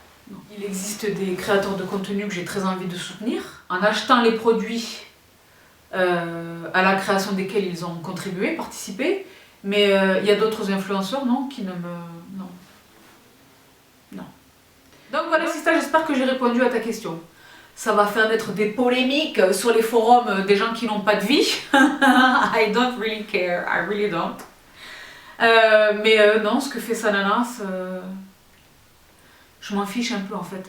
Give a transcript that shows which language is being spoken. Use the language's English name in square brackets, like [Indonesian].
[French] Non. Il existe des créateurs de contenu que j'ai très envie de soutenir, en achetant les produits à la création desquels ils ont contribué, participé, mais il y a d'autres influenceurs, non, qui ne me... Non. Non. Donc voilà, Sista, j'espère que j'ai répondu à ta question. Ça va faire naître des polémiques sur les forums des gens qui n'ont pas de vie. [English] I don't really care, I really don't. [French] Mais non, ce que fait Sananas, je m'en fiche un peu en fait.